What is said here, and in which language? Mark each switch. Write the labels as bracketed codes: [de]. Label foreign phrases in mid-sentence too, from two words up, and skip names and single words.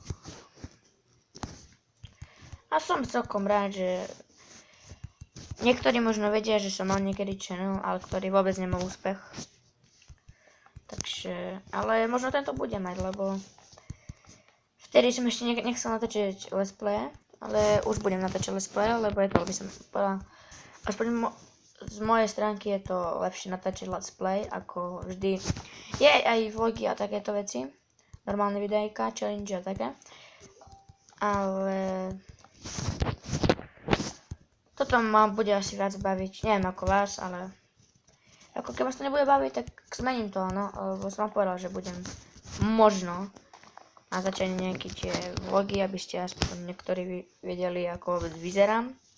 [sk] A som celkom rád, že niektorí možno vedia, že som mal niekedy channel, ale ktorý vôbec nemal úspech. Takže, ale možno tento bude mať, lebo vtedy som ešte nechcel natočiť [en] let's play, [sk] ale už budem natočiť [en] let's play, [sk] lebo je to, by som povedal, aspoň z mojej stránky je to lepšie natáčať [en] let's play, [sk] ako vždy. Je aj vlogy a takéto veci, normálne videjka, challenge a také, ale toto ma bude asi viac baviť, neviem ako vás, ale ako keď vás to nebude baviť, tak zmením to, no, lebo som vám povedal, že budem možno natáčať nejaké tie vlogy, aby ste aspoň niektorí vedeli, ako vôbec vyzerám.